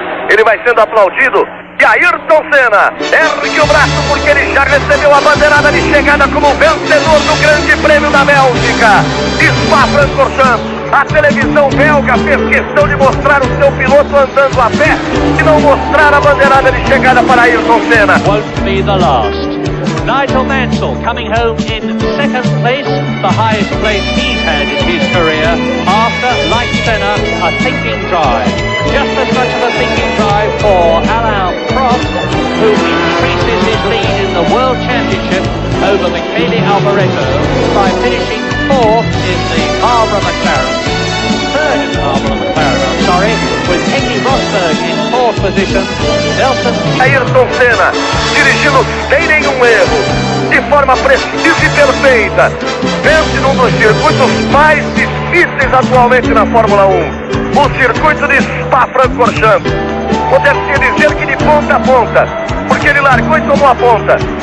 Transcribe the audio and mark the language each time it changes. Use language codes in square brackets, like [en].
[pt] Ele vai sendo aplaudido. E Ayrton Senna ergue o braço porque ele já recebeu a bandeirada de chegada como vencedor do Grande Prêmio da Bélgica. Spa-Francorchamps. A televisão belga fez questão de mostrar o seu piloto andando a pé e não mostrar a bandeirada de chegada para Ayrton Senna. [en] Won't be the last. Nigel Mansell coming home in second place, the highest place he's had in his career, after, like Senna, a thinking drive. Just as much of a thinking drive for Alain Prost, who increases his lead in the World Championship over Michele Alboreto by finishing fourth in the Marlboro McLaren. Third in the Marlboro McLaren, I'm sorry, with Henry Rosberg in fourth position. Nelson. [pt] Ayrton Senna dirigindo sem nenhum erro, de forma precisa e perfeita. Vence num dos circuitos mais difíceis atualmente na Fórmula 1. O circuito de Spa-Francorchamps. Poderia dizer que de ponta a ponta, porque ele largou e tomou a ponta.